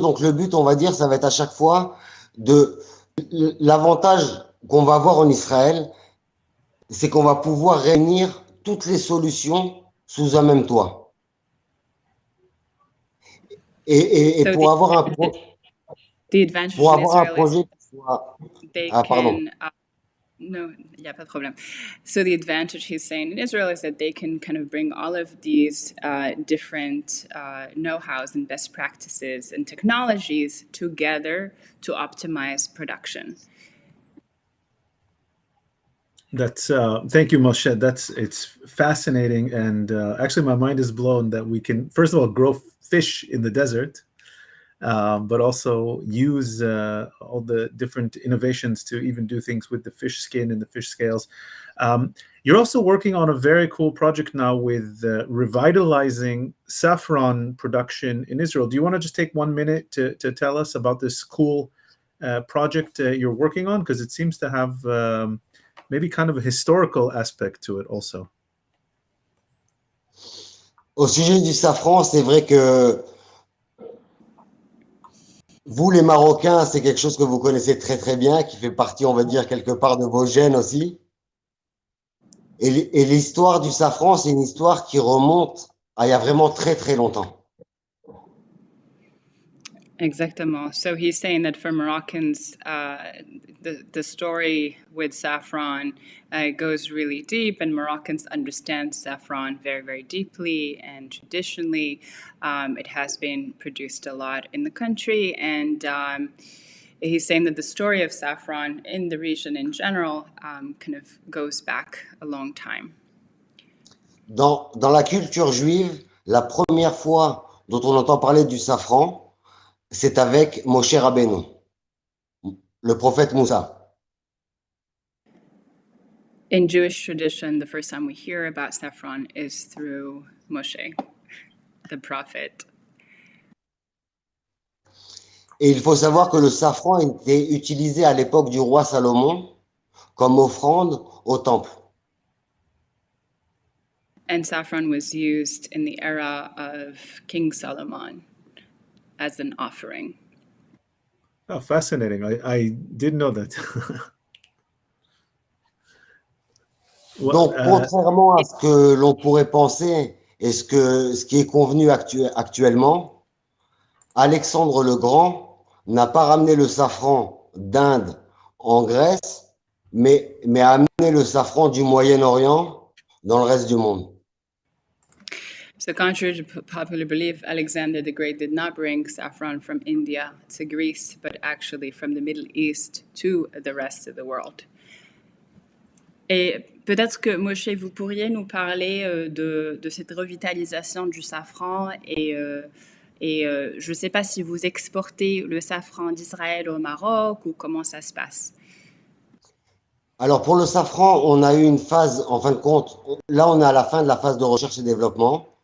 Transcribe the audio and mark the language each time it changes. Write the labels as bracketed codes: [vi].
[fr] Donc le but, on va dire, ça va être à chaque fois l'avantage qu'on va avoir en Israël, c'est qu'on va pouvoir réunir toutes les solutions sous un même toit. Et [en] So [fr] pour avoir un [en] advantage in Israel [fr] projet qui soit... [en] they [fr] Ah, pardon. [en] can no, yeah, [fr] pas de problème. [en] So the advantage he's saying in Israel is that they can kind of bring all of these different know-hows and best practices and technologies together to optimize production. That's thank you, Moshe. It's fascinating, and actually, my mind is blown that we can, first of all, grow fish in the desert, but also use all the different innovations to even do things with the fish skin and the fish scales. You're also working on a very cool project now with revitalizing saffron production in Israel. Do you want to just take 1 minute to tell us about this cool project you're working on? Because it seems to have maybe kind of a historical aspect to it also. [fr] Au sujet du safran, c'est vrai que vous, les Marocains, c'est quelque chose que vous connaissez très très bien, qui fait partie, on va dire, quelque part de vos gènes aussi. Et l'histoire du safran, c'est une histoire qui remonte à il y a vraiment très très longtemps. Exactement. [en] So he's saying that for Moroccans, the story with saffron goes really deep, and Moroccans understand saffron very, very deeply. And traditionally, it has been produced a lot in the country. And he's saying that the story of saffron in the region in general kind of goes back a long time. [fr] Dans la culture juive, la première fois dont on entend parler du safran, c'est avec Moshe Rabbeinu, le prophète Moussa. [en] In Jewish tradition, the first time we hear about saffron is through Moshe, the prophet. [fr] Et il faut savoir que le safran était utilisé à l'époque du roi Salomon comme offrande au temple. [en] And saffron was used in the era of King Solomon as an offering. Oh, fascinating. I didn't know that. [fr] Donc, contrairement à ce que l'on pourrait penser et ce qui est convenu actuellement, Alexandre le Grand n'a pas ramené le safran d'Inde en Grèce, mais a amené le safran du Moyen-Orient dans le reste du monde. [en] So contrary to popular belief, Alexander the Great did not bring saffron from India to Greece, but actually from the Middle East to the rest of the world. [fr] Et peut-être que, Moshe, vous pourriez nous parler de cette revitalisation du safran et je ne sais pas si vous exportez le safran d'Israël au Maroc ou comment ça se passe. Alors pour le safran, on a eu une phase, en fin de compte, là on est à la fin de la phase de recherche et développement.